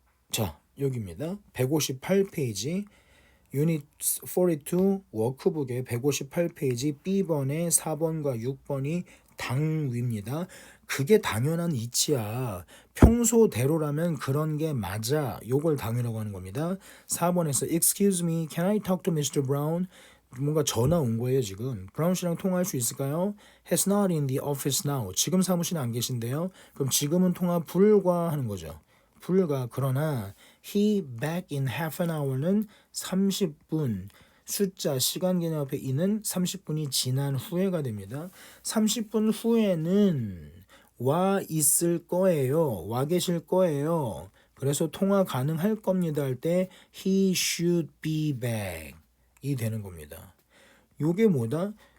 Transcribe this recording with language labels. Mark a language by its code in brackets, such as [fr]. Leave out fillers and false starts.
[ko] 자, 여기입니다. 158페이지 유닛 42 워크북의 158페이지 B번에 4번과 6번이 당위입니다. 그게 당연한 이치야. 평소대로라면 그런 게 맞아. 요걸 당위라고 하는 겁니다. 4번에서 [en] Excuse me, can I talk to Mr. Brown? [ko] 뭔가 전화 온 거예요 지금. 브라운 씨랑 통화할 수 있을까요? [en] He's not in the office now. [ko] 지금 사무실에 안 계신데요. 그럼 지금은 통화 불가 하는 거죠. 불가. 그러나 [en] he back in half an hour [ko] 는 30분. 숫자 시간 개념 앞에 이는 30분이 지난 후에가 됩니다. 30분 후에는 와 있을 거예요. 와 계실 거예요. 그래서 통화 가능할 겁니다 할 때 [en] he should be back [ko] 이 되는 겁니다. 요게 뭐다?